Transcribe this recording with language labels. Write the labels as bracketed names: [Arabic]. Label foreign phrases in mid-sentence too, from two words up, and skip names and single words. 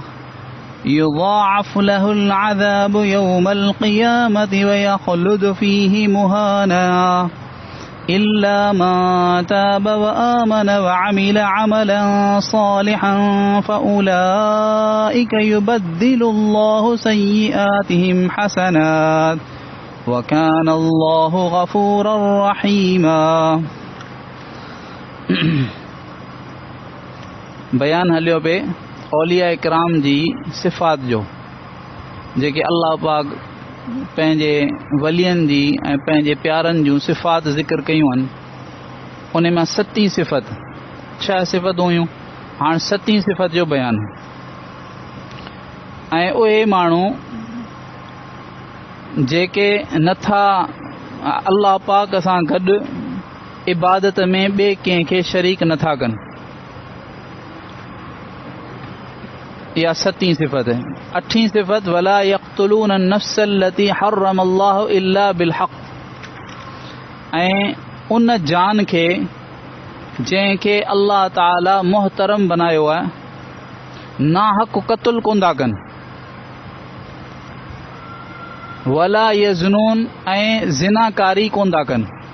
[Arabic] يضاعف له العذاب يوم القيامة ويخلد فيه مهانا إلا من تاب وآمن وعمل عملا صالحا فأولئك يبدل الله سيئاتهم حسنات وكان الله غفورا رحيما. [Sindhi] बयान हलियो पे औलिया इकराम जी सिफ़ात जो जेके अल्लाह पाक पंहिंजे वलियनि जी ऐं पंहिंजे प्यारनि जूं सिफ़ात ज़िक्र कयूं आहिनि. उन मां 7 सिफ़त 6 सिफ़तूं हुयूं, हाणे 7 सिफ़त जो बयानु. ऐं उहे माण्हू जेके नथा अल्लाह पाक सां गॾु इबादत में ॿिए कंहिंखे शरीक नथा कनि. या 7 सिफ़त. [Arabic] 8 सिफ़त ولا يقتلون النفس التي حرم الله إلا بالحق. [Sindhi] ऐं उन जान खे जंहिंखे अल्लाह ताला मुहतरम बनायो आहे ना हक़ क़त्ल कोन था कनि. [Arabic] ولا يزنون [Sindhi] ऐं ज़िनाकारी कोन था कनि.